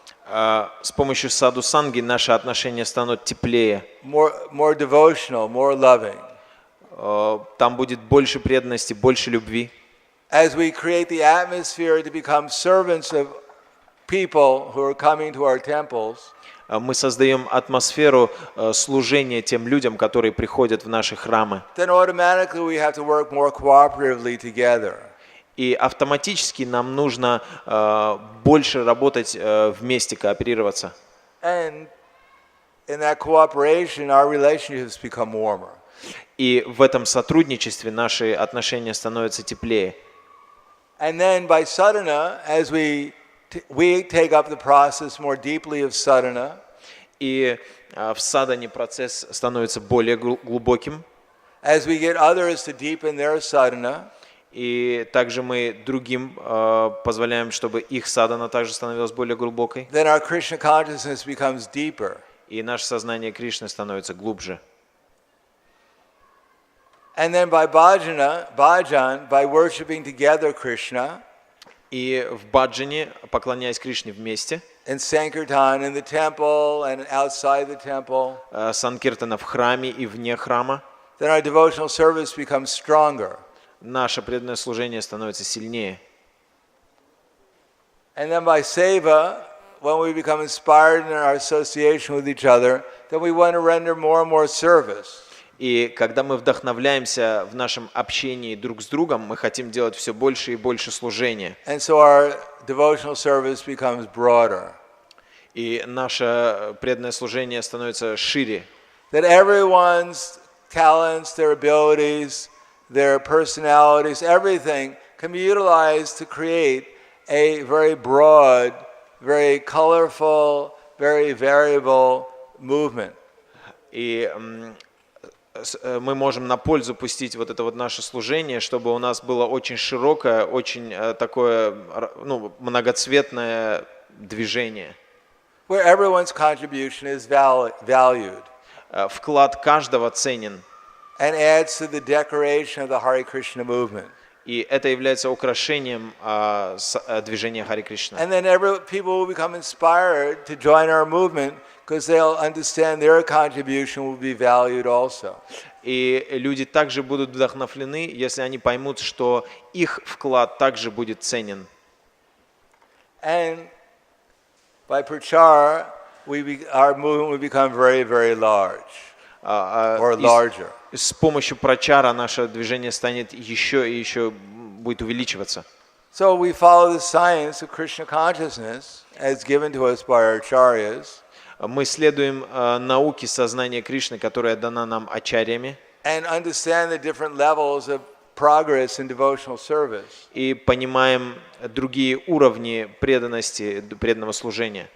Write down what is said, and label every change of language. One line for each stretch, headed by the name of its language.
Russian: С помощью саду-санги наши отношения станут теплее.
English: more devotional, more loving.
Russian: Там будет больше преданности, больше любви.
English: As we create the atmosphere to become servants of people who are coming to our temples,
Russian: Мы создаем атмосферу служения тем людям, которые приходят в наши храмы.
English: then automatically we have to work more cooperatively together.
Russian: И автоматически нам нужно больше работать вместе, кооперироваться.
English: And in that cooperation, our relationships become warmer.
Russian: И в этом сотрудничестве наши отношения становятся теплее.
English: And then by sadhana, as we take up the process more deeply of sadhana,
Russian: И в садхане процесс становится более глубоким.
English: as we get others to deepen their sadhana,
Russian: И также мы другим позволяем, чтобы их садхана также становилась более глубокой.
English: then our Krishna consciousness becomes deeper.
Russian: И наше сознание Кришны становится глубже.
English: And then by bhajan, by worshiping together Krishna,
Russian: И в баджане, поклоняясь Кришне вместе,
English: in Sankirtan, in the temple and outside the temple,
Russian: санкиртана в храме и вне храма,
English: then our devotional service becomes stronger.
Russian: наше преданное служение становится сильнее.
English: And then by seva, when we become inspired in our association with each other, then we want to render more and more service.
Russian: И когда мы вдохновляемся в нашем общении друг с другом, мы хотим делать все больше и больше служения.
English: And so our devotional service becomes broader.
Russian: И наше преданное служение становится шире.
English: That everyone's talents, their abilities, their personalities, everything can be utilized to create a very broad, very colorful, very variable movement.
Russian: И мы можем на пользу пустить вот это вот наше служение, чтобы у нас было очень широкое, очень такое многоцветное движение.
English: Where everyone's contribution is valued
Russian: Вклад каждого ценен,
English: and adds to the decoration of the Hare Krishna movement.
Russian: и это является украшением движения Харе Кришна.
English: And then people will become inspired to join our movement because they'll understand their contribution will be valued also.
Russian: И люди также будут вдохновлены, если они поймут, что их вклад также будет ценен.
English: And by prachara, our movement will become very, very large or larger.
Russian: С помощью прачара наше движение станет еще и еще будет увеличиваться.
English: So we follow the science of Krishna consciousness as given to us by our acharyas.
Russian: Мы следуем науке сознания Кришны, которая дана нам ачарьями.
English: and understand the different levels of progress in devotional service.
Russian: И понимаем другие уровни преданности, преданного служения,